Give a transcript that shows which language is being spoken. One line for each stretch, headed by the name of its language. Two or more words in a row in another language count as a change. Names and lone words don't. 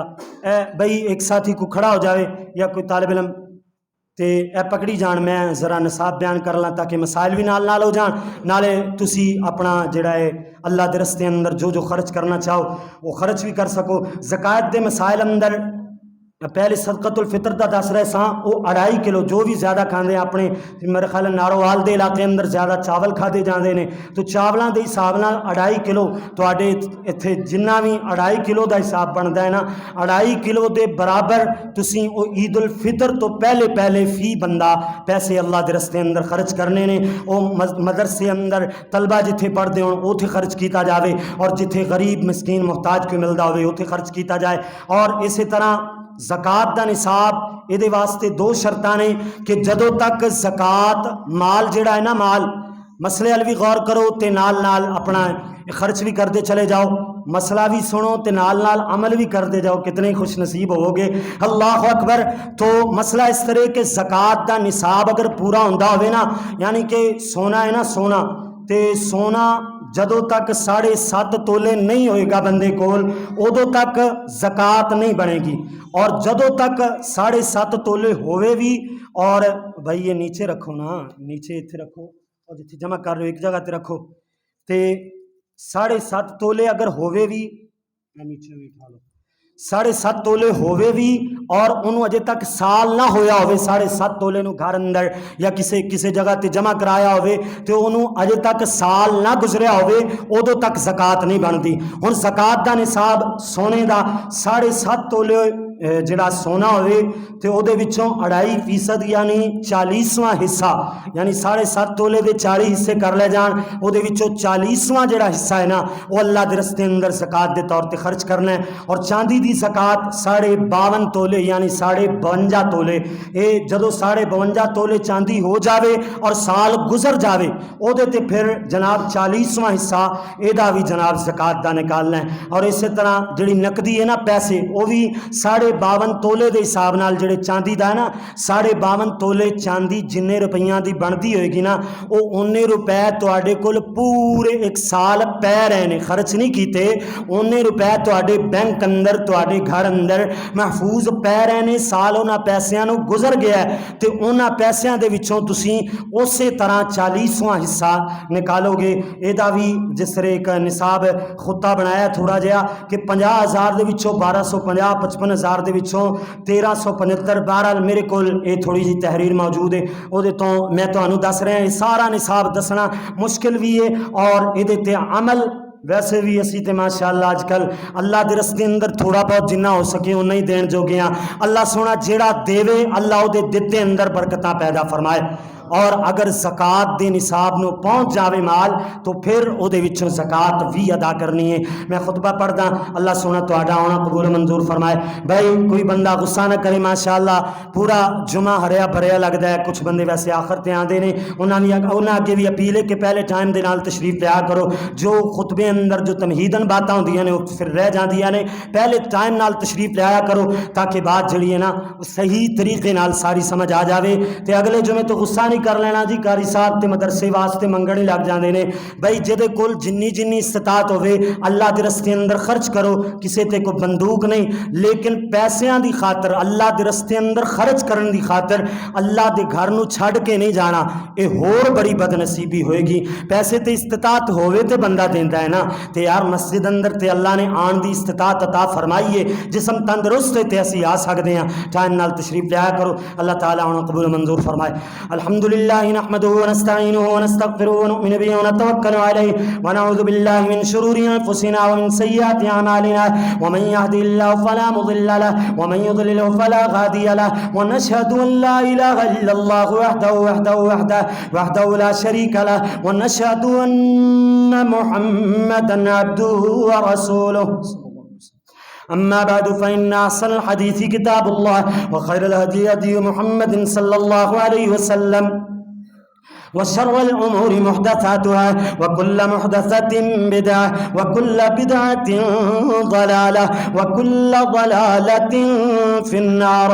Punjabi: بھئی ایک ساتھی کو کھڑا ہو جاوے یا کوئی طالب علم تے اے پکڑی جان، میں ذرا نصاب بیان کر لاں تاکہ مسائل بھی نال ہو جان، نالے تسی اپنا جڑا ہے اللہ دے رستے اندر جو خرچ کرنا چاہو وہ خرچ بھی کر سکو۔ زکوٰۃ دے مسائل اندر پہلے صدقۃ الفطر دا دس رہے ساں وہ 2.5 کلو جو بھی زیادہ کھاندے اپنے میرے خیال نارووال دے علاقے اندر زیادہ چاول کھادے جاندے نے تو چاولاں دے حساب نال 2.5 کلو تواڈے ایتھے جنہ بھی 2.5 کلو دا حساب بندا ہے نا 2.5 کلو دے برابر تسی او عید الفطر تو پہلے پہلے فی بندہ پیسے اللہ دے رستے اندر خرچ کرنے نے۔ او مدرسے اندر طلبہ جتھے پڑھدے ہون اوتھے خرچ کیتا جاوے اور جتھے غریب مسکین محتاج کو ملدا ہوئے اوتھے خرچ کیتا جائے۔ اور اسی طرح زکوٰۃ دا نصاب یہ واسطے 2 شرطاں نے کہ جدوں تک زکوٰۃ مال جڑا ہے نا مال مسئلے ال بھی غور کرو تے نال نال اپنا خرچ بھی کرتے چلے جاؤ، مسئلہ بھی سنو تے نال نال عمل بھی کرتے جاؤ، کتنے خوش نصیب ہو گے۔
Arabic: اللہ اکبر۔
Punjabi: تو مسئلہ اس طرح کہ زکوٰۃ دا نصاب اگر پورا ہوندا ہوئے نا یعنی کہ سونا ہے نا سونا تے سونا جدوں تک 7.5 تولے نہیں ہوئے گا بندے کول ادو تک زکوٰۃ نہیں بنے گی، اور جدوں تک 7.5 تولے ہوئے بھی اور بھائی یہ نیچے رکھو نا نیچے اتنے رکھو اور جتنے جمع کر رہے ہو ایک جگہ تے رکھو تے 7.5 تولے اگر ہوئے بھی نیچے اٹھا لو 7.5 تولے ہوئے بھی اور انہوں اجے تک سال نہ ہویا ہوئے 7.5 تولے نو گھر اندر یا کسی جگہ تے جمع کرایا ہوئے تو انہوں اجے تک سال نہ گزریا ہوئے ادو تک زکوٰۃ نہیں بنتی۔ ہن زکوٰۃ دا نصاب سونے دا 7.5 تولے جڑا سونا ہوئے تو او دے وچوں 2.5% یعنی 40واں حصہ یعنی 7.5 تولے دے 40 حصے کر لے جان او دے وچوں 40واں جڑا حصہ ہے نا وہ اللہ دے رستے اندر زکوٰۃ دے طور تے خرچ کرنا ہے۔ اور چاندی دی زکوٰۃ 52.5 تولے یعنی 52.5 تولے، اے جدو 52.5 تولے چاندی ہو جاوے اور سال گزر جاوے او دے تے پھر جناب 40واں حصہ اے دا بھی جناب زکوٰۃ دا نکالنا ہے۔ اور اسی طرح جڑی نقدی ہے نا پیسے وہ بھی 52 تولے دے حساب نال جڑے چاندی دا ہے نا 52 تولے چاندی جننے روپیاں دی بنتی ہوئے گی نا وہ اُنے روپے تواڈے کول پورے 1 سال پے رہے نے، خرچ نہیں کیتے، اُنے روپے تواڈے بینک اندر تواڈے گھر اندر محفوظ پے رہے نے، سال انہاں پیسیاں نو گزر گیا ہے تے انہاں پیسیاں دے وچوں تسی اسی طرح 40واں حصہ نکالو گے۔ اے دا بھی جس طرح ایک نصاب خطہ بنایا تھوڑا جہا کہ 50,000 دے وچوں 1250 55,000 دے وچوں 1375۔ بہرحال میرے کول یہ تھوڑی جی تحریر موجود ہے وہ تو میں تمہیں دس رہا یہ سارا نصاب دسنا مشکل بھی ہے اور یہ عمل ویسے بھی اسی تے ماشاءاللہ اج کل اللہ دے رستے اندر تھوڑا بہت جنہ ہو سکے انہیں ہی دین جو گیا۔ اللہ سونا جیڑا دیوے اللہ دے دتے اندر برکتاں پیدا فرمائے۔ اور اگر زکات دے نصاب نو پہنچ جاوے مال تو پھر او دے وچوں زکات بھی ادا کرنی ہے۔ میں خطبہ پڑھدا، اللہ سونا تہاڈا آنا قبول منظور فرمائے۔ بھائی کوئی بندہ غصہ نہ کرے، ماشاءاللہ پورا جمعہ ہریا بھریا لگدا ہے، کچھ بندے ویسے آخر تے آندے نے، انہاں اگے بھی اپیل ہے کہ پہلے ٹائم دے نال تشریف لیا کرو، جو خطبے اندر جو تمہیدن باتاں ہوندیاں نے وہ پھر رہ جاندیاں نے، پہلے ٹائم نال تشریف لایا کرو تاکہ بات جڑی ہے نا صحیح طریقے نال ساری سمجھ آ جاوے تے اگلے جمعے تو غصہ نہیں کر لینا جی قاری صاحب تے مدرسے واسطے منگن ہی لگ جاندے نے۔ بھائی جدے کول جنی استطاعت ہوے اللہ دے رستے اندر خرچ کرو، کسے تے کوئی بندوق نہیں، لیکن پیسیاں دی خاطر اللہ دے رستے اندر خرچ کرن دی خاطر اللہ دے گھر نو چھڈ کے نہیں جانا، اے ہور بڑی بد نصیبی ہوئے گی۔ پیسے تے استطاعت ہوئے تے بندہ دیندا ہے نا، تے یار مسجد اندر تے اللہ نے آن دی استطاعت عطا فرمائی ہے، جسم تندرست ہے تے اسی آ سکدے ہاں، ٹائم نال تشریف لیا کرو، اللہ تعالیٰ انہوں قبول منظور فرمائے۔
Arabic: الحمدللہ نحمدہ ونستعینہ ونستغفرہ ونؤمن بہ ونتوکل علیہ ونعوذ باللہ من شرور انفسنا ومن سیئات اعمالنا ومن يهد الله فلا مضل له ومن يضلل فلا هادي له ونشهد ان لا اله الا الله وحده لا شريك له ونشهد ان محمدا عبده ورسوله أما بعد فإن أحسن الحديث كتاب الله وخير الهدي هدي محمد صلى الله عليه وسلم وشر الأمور محدثاتها وكل محدثة بدعة وكل بدعة ضلالة وكل ضلالة في النار.